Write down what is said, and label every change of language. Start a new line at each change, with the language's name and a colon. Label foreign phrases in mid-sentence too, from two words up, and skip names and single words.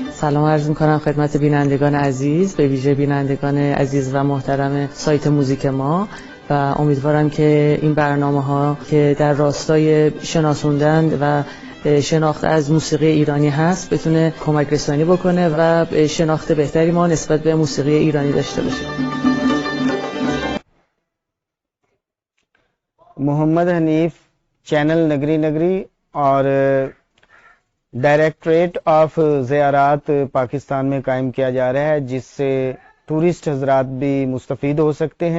Persian: سلام عرض می‌کنم خدمت بینندگان عزیز، به ویژه بینندگان عزیز و محترم سایت موزیک ما و امیدوارم که این برنامه‌ها که در راستای شناسوندن و شناخت از موسیقی ایرانی هست بتونه کمک رسانی بکنه و شناخت بهتری ما نسبت به موسیقی ایرانی داشته باشیم.
Urdu: محمد حنیف چینل نگری نگری اور ڈائریکٹریٹ آف زیارات پاکستان میں قائم کیا جا رہا ہے، جس سے ٹورسٹ حضرات بھی مستفید ہو سکتے ہیں.